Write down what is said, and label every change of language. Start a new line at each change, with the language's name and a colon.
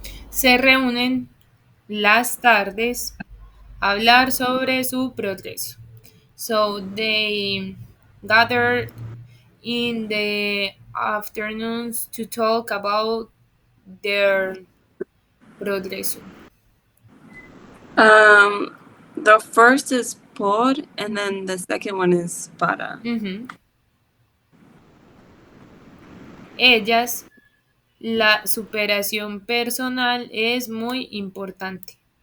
Spanish: se reúnen las tardes a hablar sobre su progreso.
English: So they gathered in the afternoons to talk about their progreso. Um, the first is por, and then the second one is para. Ujú.
Spanish: Ellas, la superación personal es muy importante.